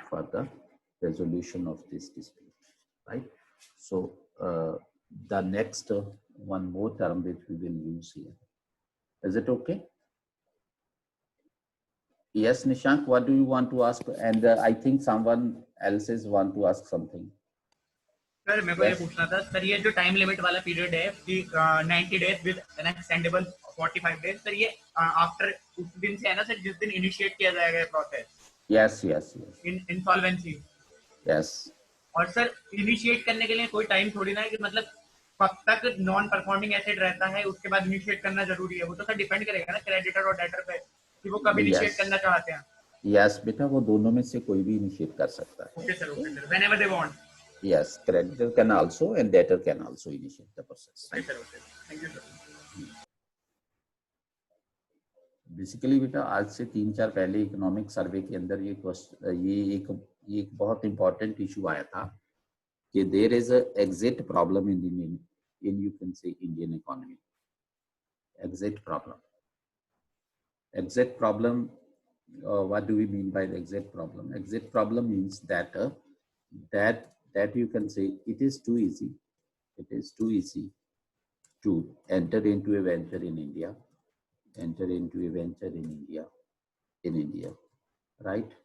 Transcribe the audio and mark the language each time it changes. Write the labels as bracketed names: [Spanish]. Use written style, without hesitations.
[English] For the resolution of this dispute, right? So the next one more term which we will use here. Is it okay? Yes, Nishank, what do you want to ask? And I think someone else is want to ask something. [Hindi] Sir मेरे को ये पूछना था sir, ये जो time limit वाला period है कि [English] 90 days with an extendable 45 days, [Hindi] sir ये आफ्टर उस दिन से है ना सर जिस दिन इनिशिएट किया जाएगा ये process? [English] Yes yes insolvency. Yes. और [Hindi] सर इनिशिएट करने के लिए कोई टाइम थोड़ी ना है कि मतलब कब तक नॉन परफॉर्मिंग एसेट रहता है उसके बाद इनिशिएट करना जरूरी है? वो तो सर डिपेंड करेगा ना क्रेडिटर और डेटर पे कि वो कब इनिशिएट करना चाहते हैं। यस बेटा, वो दोनों में से कोई भी इनिशिएट कर सकता है। [English] Okay sir, whenever they want. Yes, creditor can also and debtor can also initiate the process. Right, sir. Okay. Thank you, sir. [Hindi] Basically बेटा आज से 3-4 पहले इकोनॉमिक सर्वे के अंदर ये एक बहुत इंपॉर्टेंट इशू आया था कि [English] There is a exit problem in you can say Indian economy. Exit problem, what do we mean by the exit problem? Exit problem means that you can say it is too easy to enter into a venture in India, right?